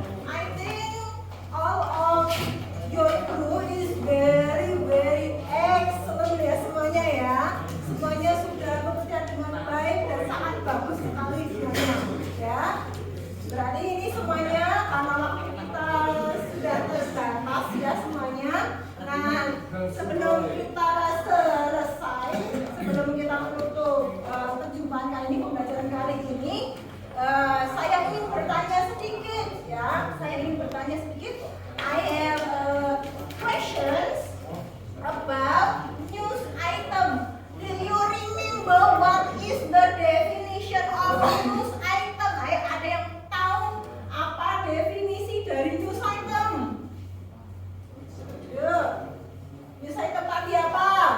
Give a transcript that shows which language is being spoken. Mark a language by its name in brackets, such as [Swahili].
[English] I think all of your crew is very excellent [Indonesian] ya semuanya ya. Semuanya sudah bekerja dengan baik dan sangat bagus sekali semuanya ya. Berarti ini semuanya karena waktu kita sudah terbatas ya semuanya. Nah, sebelum kita selesai, sebelum kita menutup perjumpaan kali ini, pembelajaran kali ini, saya ingin bertanya sedikit ya. Saya ingin bertanya sedikit. [English] I have questions about news item. Do you remember what is the definition of news item? [Indonesian] Ada yang tahu apa definisi dari news item? Yuk, news item tadi apa?